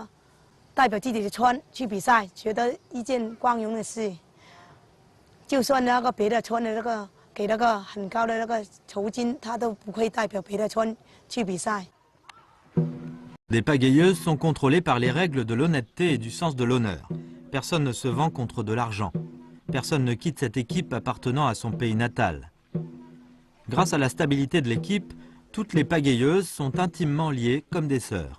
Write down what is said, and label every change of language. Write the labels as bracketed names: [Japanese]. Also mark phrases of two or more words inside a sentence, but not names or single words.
[Chinese] 代表自己的村去比赛，觉得一件光荣的事。就算那个别的村的那个给那个很高的那个酬金，他都不会代表别的村去比赛。 [French] Les pagayeuses sont contrôlées par les règles de l'honnêteté et du sens de l'honneur. Personne ne se vend contre de l'argent. Personne ne quitte cette équipe appartenant à son pays natal. Grâce à la stabilité de l'équipe, toutes les pagayeuses sont intimement liées comme des sœurs.